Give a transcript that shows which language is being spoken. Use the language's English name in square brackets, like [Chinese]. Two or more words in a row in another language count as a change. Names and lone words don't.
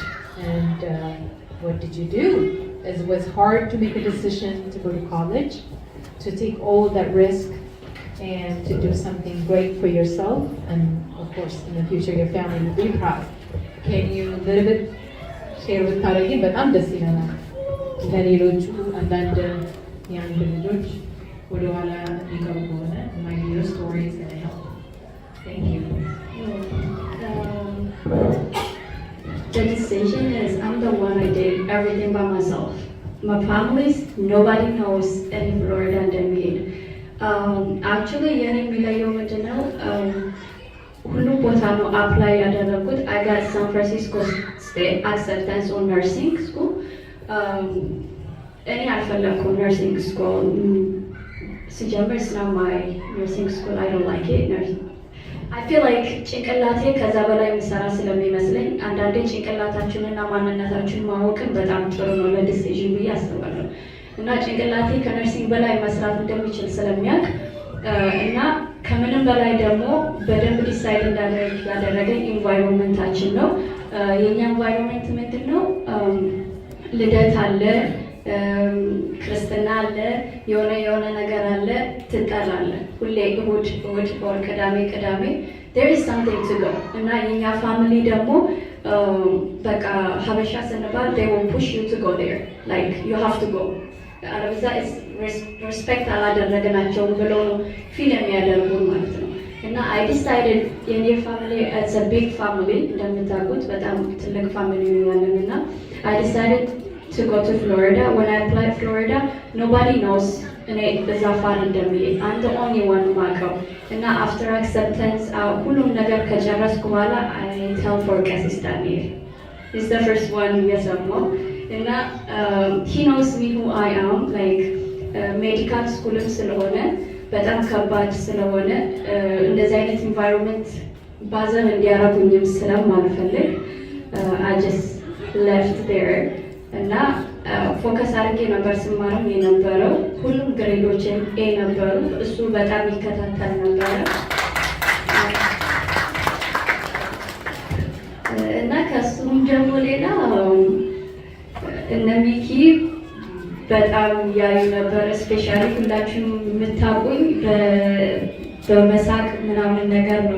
[English] And what did you do? It was hard to make a decision to go to college, to take all that risk and to do something great for yourself. And of course, in the future, your family will be proud. Can you a little bit share with Taragi? But I'm just, [Amharic] ለሌሎቹ አንዳንድ [English] young [Amharic] ልጆች ወደኋላ የሚቀሩ ከሆነ [English] my your story is going to help. Thank you. The decision is I'm the one I did everything by myself. My families, nobody knows any Florida than me. Actually, [Amharic] የኔ የሚለየው ምንድነው? ሁሉ ቦታ ነው አፕላይ ያደረኩት. [English] I got San Francisco State acceptance on nursing school. [Amharic] እኔ አልፈለኩም [English] nursing school. ሲጀምር it's not my nursing school. I don't like it. I feel like [Amharic] ጭንቅላቴ ከዛ በላይ የሚሰራ ስለሚመስለኝ አንዳንዴ ጭንቅላታችንና ማንነታችን ማወቅን በጣም ጥሩ ነው ለዲሲዥን ብዬ አስባለሁ። እና ጭንቅላቴ ከነርሲንግ በላይ መስራት እንደሚችል ስለሚያውቅ እና ከምንም በላይ ደግሞ በደንብ ዲሳይድ እንዳደረግ ያደረገኝ ኢንቫይሮንመንታችን ነው። የኛ ኢንቫይሮንመንት ምንድነው? ልደት አለ፣ ክርስትና አለ፣ የሆነ ነገር አለ፣ ትጠራለህ። ሁሌ እሁድ or ቅዳሜ [English] there is something to go [Amharic] እና የኛ ፋሚሊ ደግሞ በቃ ሀበሻ ስንባል [English] they will push you to go there, like you have to go. [Amharic] አለበዛ ሪስፔክት አላደረግናቸውም ብለው ነው ፊል የሚያደርጉን ማለት ነው። እና [English] I decided [Amharic] የኔ ፋሚሊ [English] it's a big family [Amharic] እንደምታውቁት በጣም ትልቅ ፋሚሊ ነው ያለን እና [English] I decided to go to Florida. When I applied Florida, nobody knows [Amharic] እኔ በዛ ፋር እንደሚሄድ [English] I'm the only one [Amharic] ማውቀው እና [English] after acceptance [Amharic] ሁሉም ነገር ከጨረስኩ በኋላ [English] I tell for ቀሲስ ዳንኤል he's the first [Amharic] one የሰማው እና [English] he knows me who I am, like medical school [Amharic] ስለሆነ በጣም ከባድ ስለሆነ እንደዚህ አይነት ኢንቫይሮንመንት ባዘር እንዲያረጉኝም ስለማልፈልግ [English] I just left there [Amharic] እና ፎከስ አድርጌ ነበር ስማርም የነበረው። ሁሉም ግሬዶችን ኤ ነበሩ። እሱ በጣም ይከታተል ነበረ እና ከሱም ደግሞ ሌላ እነ ሚኪ በጣም ያዩ ነበር። ስፔሻሊ ሁላችሁም የምታውቁኝ በመሳቅ ምናምን ነገር ነው